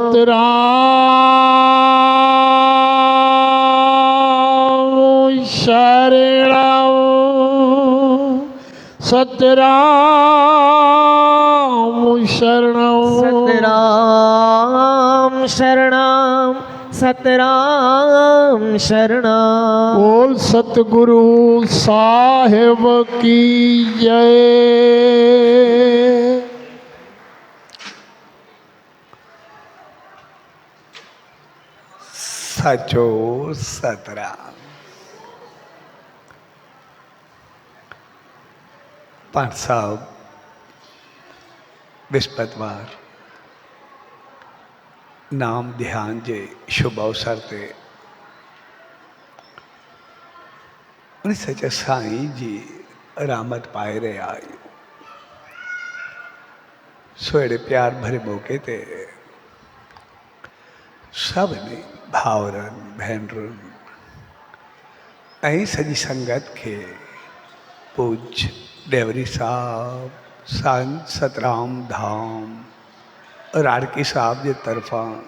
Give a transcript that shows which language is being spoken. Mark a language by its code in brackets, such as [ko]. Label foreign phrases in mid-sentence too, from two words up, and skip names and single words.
[sd] सतराम शरणं सतराम शरणं सतराम शरणं सतराम शरणं। [hi] बोल सतगुरु साहिब की जय। [sd] साचो सतराम। पाठ साहब विस्पतवार नाम ध्यान जे शुभ अवसर ते उन सच साईं जी रहमत पाए रहे आयु। सोड़े प्यार भरे मौके ते सभिनी भाउरनि भेनरुनि ऐं सॼी संगत खे पूज्य देवरी साहब संत सतराम धाम राड़की साहब जे तरफां